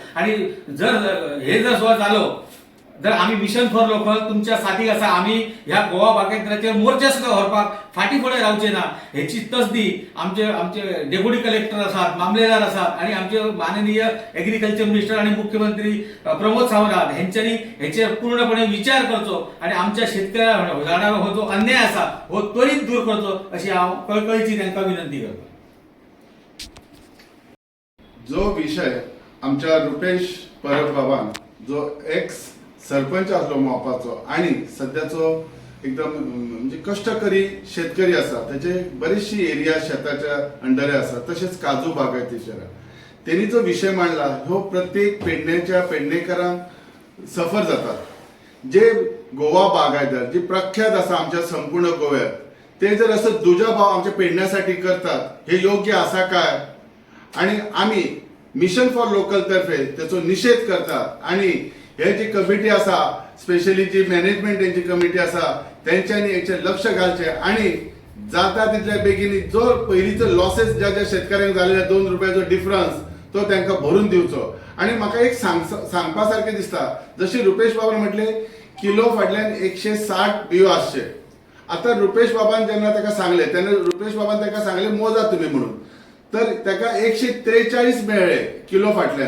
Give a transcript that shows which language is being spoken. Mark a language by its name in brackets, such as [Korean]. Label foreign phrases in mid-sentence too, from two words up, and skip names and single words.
[Konkani] आणि जर हे जर सुद्धा जालो जर आम्ही मिशन फॉर लोकल तुमच्या साथीक आसा, आम्ही ह्या गोवा बागायतदाराचेर मोर्चा सुद्धा व्हरपाक फाटी फुडें रावचे ना हेची तसदी आमचे [English] deputy collector [Konkani] आसात, मामलेदार आसात आणि आमचे माननीय [English] agriculture minister [Konkani] आणि मुख्यमंत्री प्रमोद सावंत हेंच्यांनी हेचेर पूर्णपणे विचार करचो आणि आमच्या शेतकऱ्यांक जाणारो हो जो अन्याय आसा हो त्वरित दूर करचो अशी हांव कळकळीची तांकां विनंती करता. जो विषय आमच्या रुपेश परब बाबान जो एक्स सरपंच असलो मोपाचो आणि सध्याचो एकदम म्हणजे कष्टकरी शेतकरी असा, त्याचे बरीचशी एरिया शेताच्या अंडर असा, तसेच काजू बागायतीचेर त्यांनी जो विषय मांडला हो प्रत्येक पेडणेकरांक सफर जातात. [Marathi] जे गोवा बागायतदार जे प्रख्यात असा आमच्या संपूर्ण गोव्यात, ते जर असं दुजा भाव आमच्या पेडण्यासाठी करतात हे योग्य असा काय? [Konkani] आणि आम्ही मिशन फॉर लोकल तर्फे त्याचा निषेध करतात आणि हे जी कमिटी असा, स्पेशली जी मॅनेजमेंट यांची कमिटी असा, त्यांच्यानी याचे लक्ष घालचे आणि जाता तितल्या बेगीनी जो पयलींचो लॉसेस ज्या शेतकऱ्यांक झालेले 2 रुपयाचो डिफरन्स तो त्यांना भरून दिवचो. आणि म्हाका एक सांगपा सारखें दिसता, जशी रुपेश बाबान म्हटले किलो फाटल्यान 160 बियो आसचे. आता रुपेश बाबान जेन्ना ताका सांगले तेन्ना रुपेश बाबान ताका सांगले मोजा तुम्ही म्हणून, तर ताका 143 मेळ्ळे किलो फाटल्यान.